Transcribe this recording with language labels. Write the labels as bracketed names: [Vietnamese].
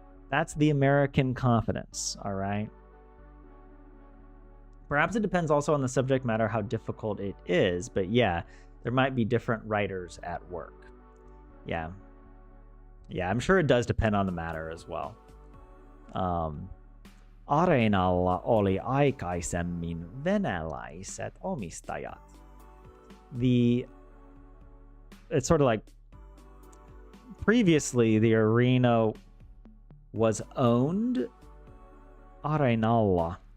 [English] That's the American confidence, all right? Perhaps it depends also on the subject matter, how difficult it is, but yeah, there might be different writers at work. Yeah, I'm sure it does depend on the matter as well. [Finnish] Areenalla oli aikaisemmin venäläiset omistajat. [English] It's sort of like previously the arena was owned Areenalla.